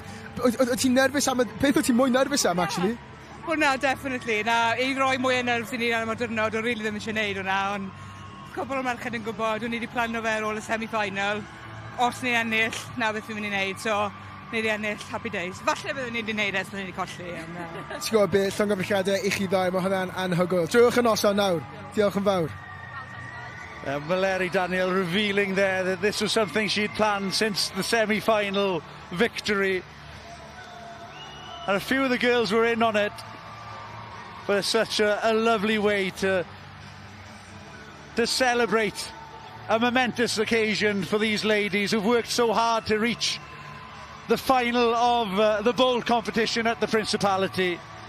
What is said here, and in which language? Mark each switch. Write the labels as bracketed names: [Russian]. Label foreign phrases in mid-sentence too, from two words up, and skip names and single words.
[Welsh] Oedd ti'n nerfus am... Beth oedd ti'n mwy nerfus am, actually? Wel, na, definitely. Na, i roi mwy o nerfs i ni am y diwrnod, o'n rili ddim eisiau gwneud hwnna, ond cwbl o merched yn gwybod, o'n i wedi plano fe ar ôl y semi-final. Os ni'n ennill, na beth fi'n mynd i wneud, so ni wedi ennill, [English] happy days. [Welsh] Falle byddwn ni wedi wneud es, byddwn ni wedi colli. Ti'n gwybod beth, llongyfrichiadau i chi ddau, mae hwnna'n anhygoel. Drewch yn noson nawr. Diolch yn fawr. [English] Maleri Daniel revealing there that this was something she'd planned since the semi-final victory. And a few of the girls were in on it. But it's such a lovely way to celebrate a momentous occasion for these ladies who've worked so hard to reach the final of the bowl competition at the Principality.